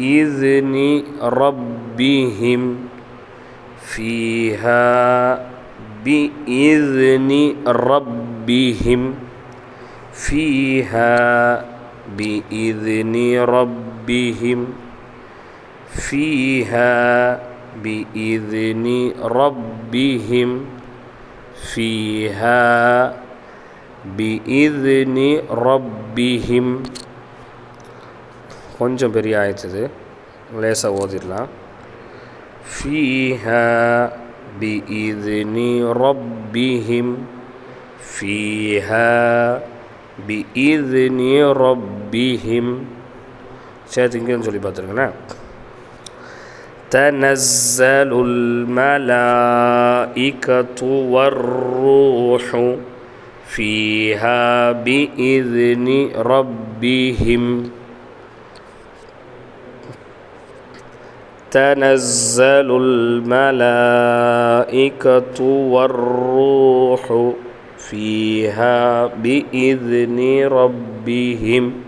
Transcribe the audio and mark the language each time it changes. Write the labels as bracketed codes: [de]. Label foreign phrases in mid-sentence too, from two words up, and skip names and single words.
[ar] بإذن ربهم فيها بإذن ربهم فيها بإذن ربهم فيها بإذن ربهم فيها بإذن ربهم. [ta] கொஞ்சம் பெரிய ஆயிடுச்சு, லேசாக ஓதிடலாம். [ar] فيها بإذن ربهم فيها بإذن ربهم. [ta] சரி, இங்கேன்னு சொல்லி பார்த்துருங்கண்ணே. [ar] تنزل الملائكة والروح فيها بإذن ربهم تنزل الملائكة والروح فيها بإذن ربهم